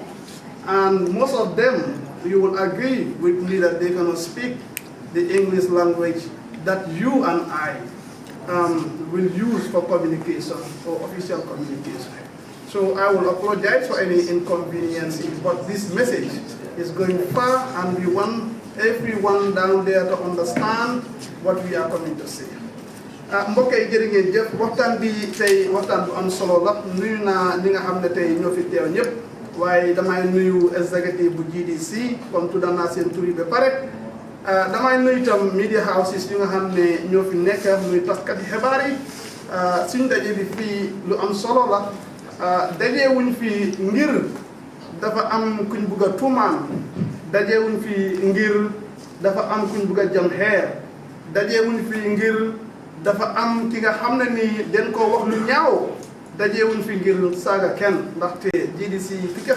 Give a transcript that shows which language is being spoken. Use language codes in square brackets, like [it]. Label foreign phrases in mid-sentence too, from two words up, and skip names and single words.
[en] And most of them, you will agree with me that they cannot speak the English language that you and I will use for communication, for official communication. So I will apologize for any inconveniences, but this message is going far and we want everyone down there to understand what we are coming to say. [wo] mbokk yi jërë ngeen jëf waxtaan bi tey waxtaan bu am solo la nuyu naa ñi nga xam ne tey ñoo fi teew ñëpp waaye damay nuyu executive bu G.D.C comme tuddal naa seen tur yi ba pare damay nuyu itam [en] media houses [wo] yu nga xam ne ñoo fi nekk muy taskati xibaar yi suñu daje bi fii lu am solo la dajewuñ fi ngir dafa am kuñ bugg a tuumaan dajewuñ fi ngir dafa am kuñ bugg a jam xeer dajewuñ fi ngir dafa am ki nga xam ne nii den koo wax lu ñaaw dajewuñ fi ngir saaga kenn ndaxte G.D.C fi ko